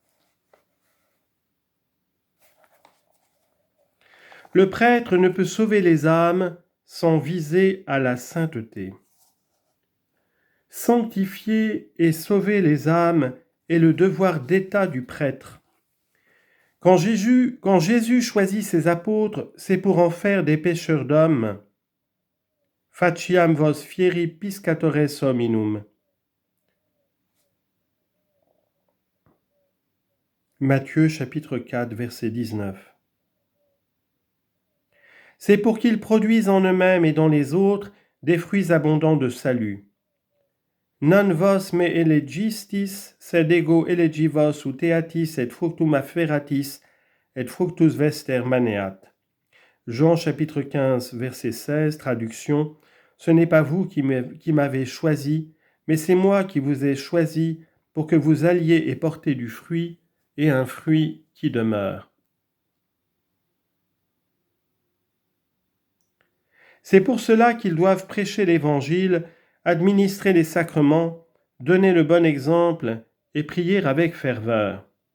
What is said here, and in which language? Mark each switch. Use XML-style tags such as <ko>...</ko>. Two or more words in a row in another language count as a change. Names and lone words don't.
<fr>Le prêtre ne peut sauver les âmes sans viser à la sainteté. Sanctifier et sauver les âmes est le devoir d'état du prêtre. Quand Jésus choisit ses apôtres, c'est pour en faire des pêcheurs d'hommes.</fr> <la>Faciam vos fieri piscatores hominum.</la> <fr>Matthieu chapitre 4, verset 19. C'est pour qu'ils produisent en eux-mêmes et dans les autres des fruits abondants de salut.</fr> <la>Non vos me elegistis, sed ego elegi vos uteatis et fructum afferatis, et fructus vester maneat.</la> <fr>Jean chapitre 15, verset 16, traduction. Ce n'est pas vous qui m'avez choisi, mais c'est moi qui vous ai choisi pour que vous alliez et portez du fruit, et un fruit qui demeure. C'est pour cela qu'ils doivent prêcher l'Évangile, administrer les sacrements, donner le bon exemple et prier avec ferveur.</fr>